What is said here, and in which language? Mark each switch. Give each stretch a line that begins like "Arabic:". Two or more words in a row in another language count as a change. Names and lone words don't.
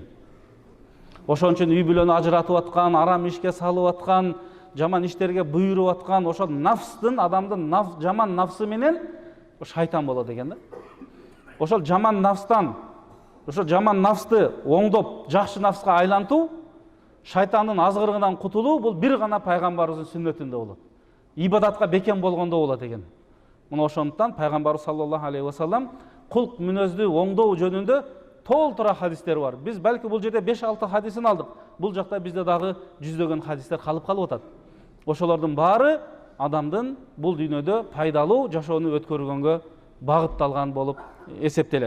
Kyrgyz: Ошон үчүн үй бүлөнү ажыратып аткан, арам ишке салып аткан, жаман иштерге буйруп аткан, ошол нафстын, адамдын жаман нафсы менен шайтан болот экен да. Ошол жаман нафстан, ошол жаман нафсты оңдоп, жакшы нафска айлантуу, шайтандын азгырыгынан кутулуу бул бир гана пайгамбарыбыздын сүннөтүндө болот. Ибадатка бекем болгондо болот экен. Мына ошондуктан пайгамбарыбыз
Arabic: صلى الله عليه وسلم
Kyrgyz: кулк мүнөздү оңдоо жөнүндө толтура хадистер бар. Биз балки бул жерде 5-6 хадисин алдык. Бул жакта бизде дагы жүздөгөн хадистер калып атат. Ошолордун баары адамдын бул дүйнөдө пайдалуу жашоону өткөргөнгө багытталган болуп эсептелет.